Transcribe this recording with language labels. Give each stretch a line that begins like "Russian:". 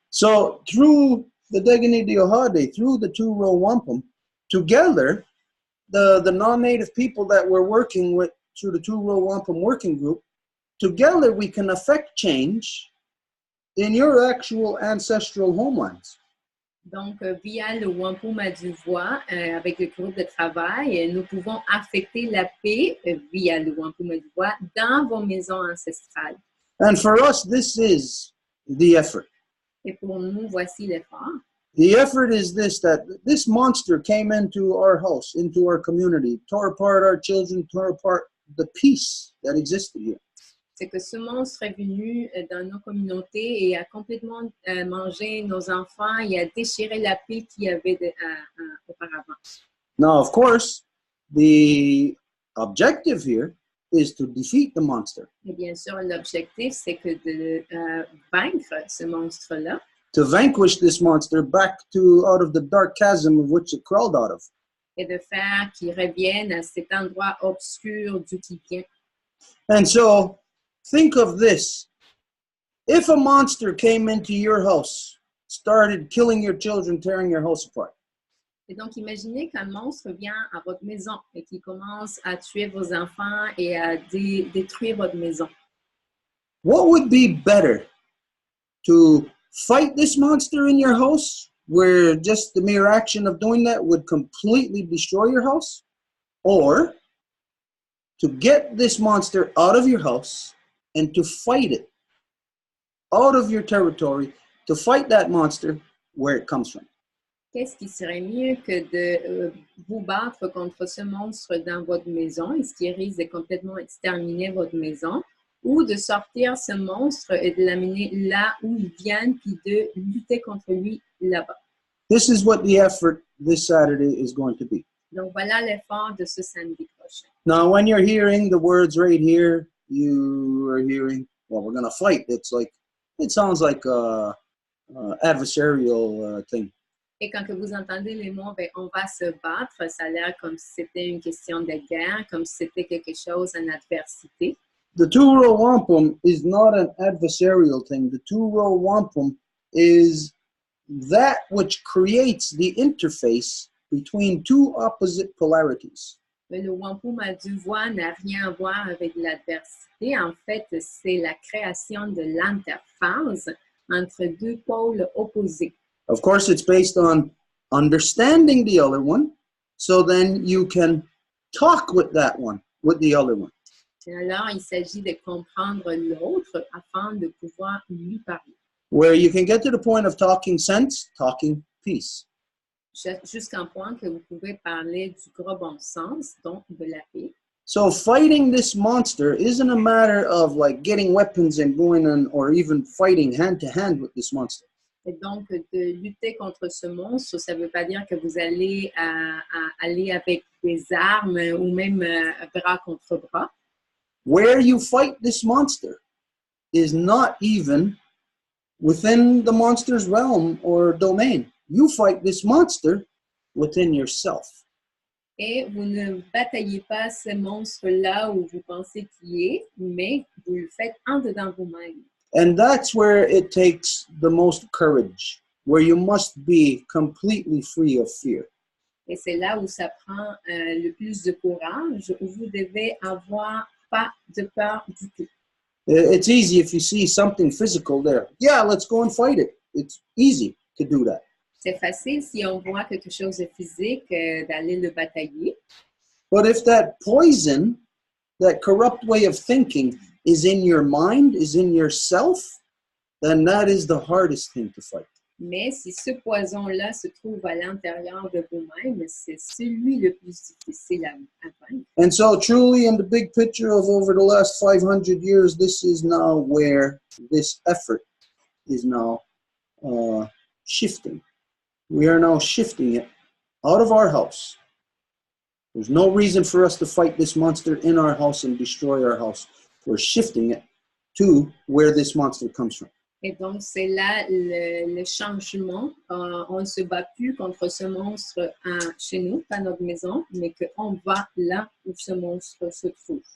English: So, through the Degani Diohade, through the two Row Wampum, together, the non-native people that we're working with through the two Row Wampum working group, together we can affect change in your actual ancestral homelands.
French: Donc, via le Wampum à Deux Voies, avec le groupe de travail, nous pouvons affecter la paix via le Wampum à Deux Voies dans vos maisons ancestrales.
English: And for us, this is the effort.
French: Et pour nous, voici l'effort.
English: The effort is this, that this monster came into our house, into our community, tore apart our children, tore apart the peace that existed here.
French: C'est que ce monstre est venu dans nos communautés et a complètement mangé nos enfants et a déchiré la paix qu'il y avait auparavant.
English: Now, of course, the objective here is to defeat the monster.
French: Et bien sûr, l'objectif, c'est que de vaincre ce monstre-là.
English: to vanquish this monster back to out of the dark chasm of which it crawled out of.
French: Et de faire qu'il revienne à cet endroit obscur d'où il vient.
English: And so, think of this. If a monster came into your house, started killing your children, tearing your house apart,
French: Et donc, imaginez qu'un monstre vient à votre maison et qu'il commence à tuer vos enfants et à détruire votre maison.
English: what would be better? To fight this monster in your house, where just the mere action of doing that would completely destroy your house? Or to get this monster out of your house and to fight it out of your territory, to fight that monster where it comes from?
French: Qu'est-ce qui serait mieux que de vous battre contre ce monstre dans votre maison, et ce qui risque de complètement exterminer votre maison, ou de sortir ce monstre et de l'amener là où il vient, puis de lutter contre lui là-bas?
English: This is what the effort this Saturday is going to be.
French: Donc, voilà l'effort de ce samedi prochain.
English: Now, when you're hearing the words right here, you are hearing, well, we're going to fight. It's like, it sounds like a adversarial thing.
French: Et quand que vous entendez les mots, ben, on va se battre, ça a l'air comme si c'était une question de guerre, comme si c'était quelque chose en adversité.
English: The Row Wampum is not an adversarial thing. The Row Wampum is that which creates the interface between two opposite polarities.
French: Mais le wampum à deux voies n'a rien à voir avec l'adversité. En fait, c'est la création de l'interface entre deux pôles opposés.
English: Of course, it's based on understanding the other one, so then you can talk with that one, with the other one.
French: Et alors, il s'agit de comprendre l'autre afin de pouvoir lui parler.
English: Where you can get to the point of talking sense, talking peace.
French: Jusqu'à un point que vous pouvez parler du gros bon sens, donc de la paix.
English: So fighting this monster isn't a matter of like getting weapons and going on, or even fighting hand to hand with this monster.
French: Et donc, de lutter contre ce monstre, ça ne veut pas dire que vous allez aller avec des armes ou même bras contre bras.
English: Where you fight this monster is not even within the monster's realm or domain. You fight this monster within yourself.
French: Et vous ne bataillez pas ce monstre-là où vous pensez qu'il est, mais vous le faites en dedans vous-même.
English: And that's where it takes the most courage, where you must be completely free of fear.
French: Et c'est là où ça prend le plus de courage, où vous devez avoir pas de peur du tout.
English: It's easy if you see something physical there. Yeah, let's go and fight it. It's easy to do that.
French: C'est facile si on voit quelque chose de physique d'aller le batailler.
English: But if that poison, that corrupt way of thinking is in your mind, is in yourself, then that is the hardest thing to fight.
French: Mais si ce poison-là se trouve à l'intérieur de vous-même, c'est celui le plus difficile à vaincre.
English: And so truly in the big picture of over the last 500 years, this is now where this effort is now shifting. We are now shifting it out of our house. There's no reason for us to fight this monster in our house and destroy our house. We're shifting it to where this monster comes from.
French: Et donc, c'est là le changement. On ne se bat plus contre ce monstre chez nous, pas notre maison, mais qu'on va là où ce monstre se trouve.